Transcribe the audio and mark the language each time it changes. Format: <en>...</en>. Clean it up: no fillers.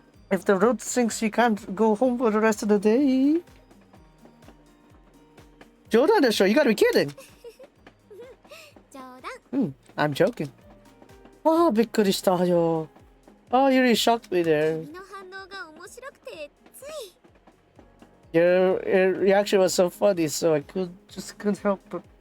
<en>If the road sinks, you can't go home for the rest of the day.</en> <ja>冗談でしょ?</ja> <en>You gotta be kidding.</en> <ja>冗談。</ja> <en>I'm joking.</en> <ja>びっくりしたよ.</ja> <en>You really shocked me there.</en> <ja>君の反応が面白くてつい。</ja> <en>Your reaction was so funny, so I couldn't help it.</en>